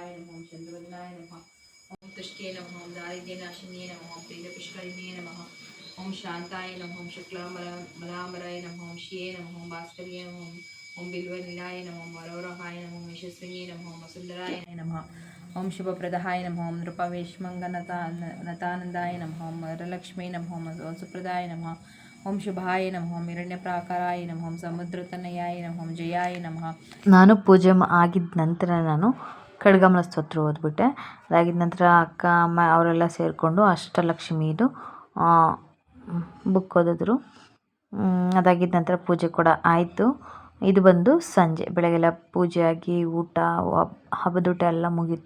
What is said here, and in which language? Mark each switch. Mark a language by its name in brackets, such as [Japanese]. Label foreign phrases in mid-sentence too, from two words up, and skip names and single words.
[Sanskrit] नमः, ओम चंद्रवदनाय नमः, ओम तुष्टे नमः, ओम दारिद्र्यनाशिन्ये नमः, ओम प्रीतपुष्करिणे नमः, ओम शांताय नमः, ओम शुक्लांबराय नमः, ओम श्रिये नमः, ओम भास्कर्ये नमः, ओम बिल्वनिलाय नमः, ओम वरोरहाय नमः, ओम यशस्विने नमः, ओम सुंदराय नमः, ओम शुभप्रदाय नमः, ओम नृपवेश्मंगनतानंदाय नमः, ओम वरलक्ष्मी नमः, ओम सुप्रदाय नमः, ओम शुभाय नमः, ओम हिरण्यप्राकाराय नमः, ओम समुद्रतनयाय नमः, ओम जयाय नमः. [Kannada] ನಾನು ಪೂಜೆ ಆಗಿದ ನಂತರ ನಾನು ಖಡ್ಗಮಲ ಸ್ತೋತ್ರ ಓದ್ಬಿಟ್ಟೆ. ಅದಾಗಿದ ನಂತರ ಅಕ್ಕ ಅಮ್ಮ ಅವರೆಲ್ಲ ಸೇರಿಕೊಂಡು ಅಷ್ಟಲಕ್ಷ್ಮಿದು ಬುಕ್ ಓದಿದ್ರು. ಅದಾಗಿದ್ದ ನಂತರ ಪೂಜೆ ಕೂಡ ಆಯಿತು. ಇದು ಬಂದು ಸಂಜೆ ಬೆಳಗ್ಗೆಲ್ಲ ಪೂಜೆ ಆಗಿ ಊಟ ಹಬ್ಬದೂಟ ಎಲ್ಲ ಮುಗೀತು.